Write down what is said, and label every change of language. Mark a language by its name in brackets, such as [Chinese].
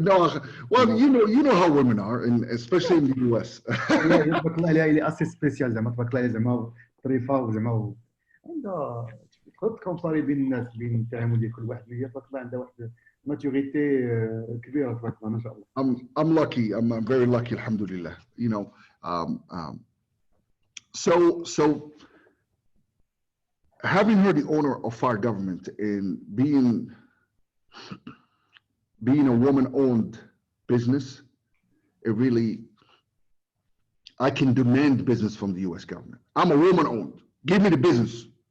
[English] No, well, you know how women are, and especially in the US. [Arabic] تبارك الله عليها اللي اسي سبيسيال زعما تبارك الله عليها زعما ظريفه وزعما عندها تقدر تكومباري بين الناس بين التعامل ديال كل واحد هي تبارك الله عندها واحد ماتوريتي كبيره تبارك الله ما شاء الله. [English] I'm lucky. I'm very lucky, alhamdulillah. You know, so having her the owner of our government and being a woman-owned business, it really, I can demand business from the U.S. government. I'm a woman-owned. Give me the business.